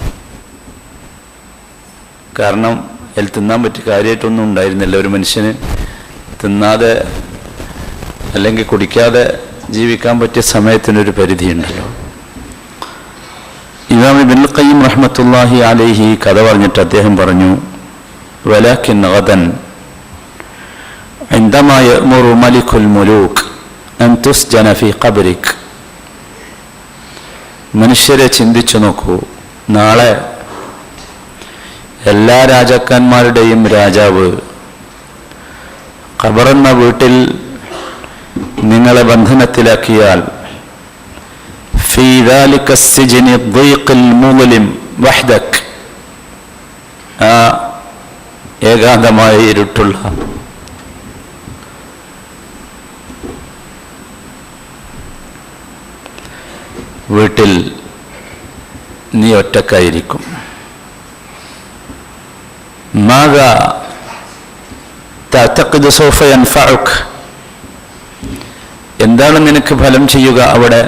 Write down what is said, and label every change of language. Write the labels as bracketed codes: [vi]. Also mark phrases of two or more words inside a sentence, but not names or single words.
[ml] കാരണം അതിൽ തിന്നാൻ പറ്റി കാര്യമായിട്ടൊന്നും ഉണ്ടായിരുന്നില്ല. ഒരു മനുഷ്യന് തിന്നാതെ അല്ലെങ്കിൽ കുടിക്കാതെ ജീവിക്കാൻ പറ്റിയ സമയത്തിനൊരു പരിധിയുണ്ടല്ലോ. ഇമാം ഇബ്നുൽ ഖയ്യിം [ar] رحمة الله عليه [ml] കഥ പറഞ്ഞിട്ട് അദ്ദേഹം പറഞ്ഞു, [ar] ولكن غدا عندما يأمر ملك الملوك أن تسجن في قبرك. [ml] മനുഷ്യരെ ചിന്തിച്ചു നോക്കൂ, നാളെ എല്ലാ രാജാക്കന്മാരുടെയും രാജാവ് ഖബറെന്ന വീട്ടിൽ നിങ്ങളെ ബന്ധനത്തിലാക്കിയാൽ [ar] في ذلك السجن الضيق المظلم وحدك, [ml] ഏകാന്തമായ ഇരുട്ടുള്ള വീട്ടിൽ നീ ഒറ്റക്കായിരിക്കും. [ar] ماذا تعتقد سوف ينفعك, [ml] എന്താണ് നിനക്ക് ഫലം ചെയ്യുക അവിടെ?